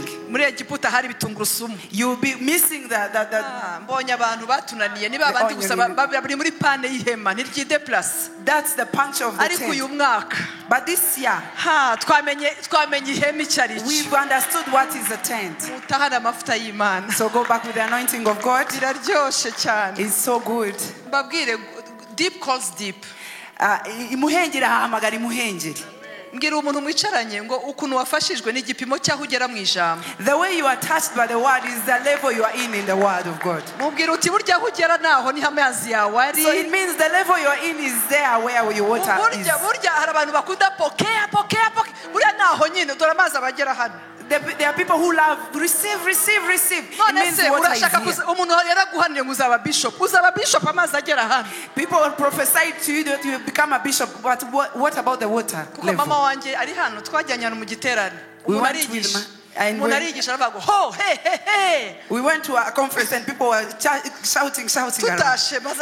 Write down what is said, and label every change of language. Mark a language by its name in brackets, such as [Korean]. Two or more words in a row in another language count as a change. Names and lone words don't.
[English] You will be missing the that's the punch of the tent. But this year, we've understood what is a tent. So go back with the anointing of God. It's so good. Deep calls deep. [Kinyarwanda] Mbwira umuntu mwicaranye ngo ukuntu wafashijwe n'igipimo cyaho ugera mu ijambo. [English] The way you are touched by the word is the level you are in the word of God. [Kinyarwanda] Mubwira uti burya aho ugera naho ni amazi yawe ari. [English] So it means the level you are in is there where your water is. [Kinyarwanda] Burya hari abantu bakunda pokea. Burya naho nyine dore amazi abagera hano. [English] There are people who love receive. It means water is here. People will prophesy to you that you will become a bishop, but what about the water level? We went to a conference and people were shouting around.